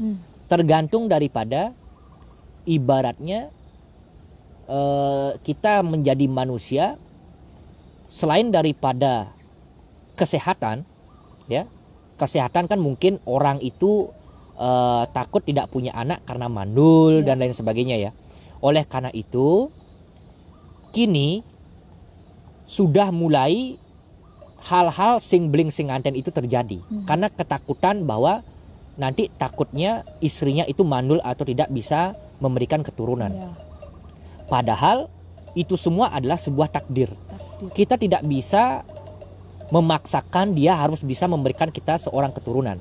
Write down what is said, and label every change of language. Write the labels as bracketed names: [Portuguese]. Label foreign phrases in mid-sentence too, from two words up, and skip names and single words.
[Indonesian] Tergantung daripada ibaratnya kita menjadi manusia, selain daripada kesehatan, ya kesehatan kan mungkin orang itu takut tidak punya anak karena mandul dan lain sebagainya ya. Oleh karena itu kini sudah mulai hal-hal [Balinese] sing bling sing anten [Indonesian] itu terjadi karena ketakutan bahwa nanti takutnya istrinya itu mandul atau tidak bisa memberikan keturunan. Padahal itu semua adalah sebuah takdir. Kita tidak bisa memaksakan dia harus bisa memberikan kita seorang keturunan.